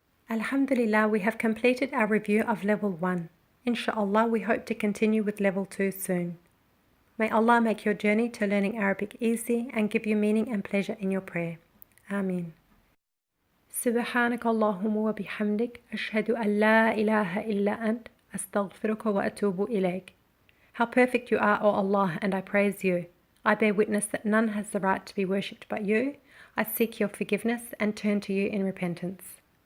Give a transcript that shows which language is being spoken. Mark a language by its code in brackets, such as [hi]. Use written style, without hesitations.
[en] Alhamdulillah, we have completed our review of level 1. Inshallah, we hope to continue with level 2 soon. May Allah make your journey to learning Arabic easy and give you meaning and pleasure in your prayer. Ameen. [ar] سبحانك اللهم وبحمدك أشهد أن لا إله إلا أنت أستغفرك وأتوب إليك. [en] How perfect you are, O Allah, and I praise you. I bear witness that none has the right to be worshipped but you. I seek your forgiveness and turn to you in repentance.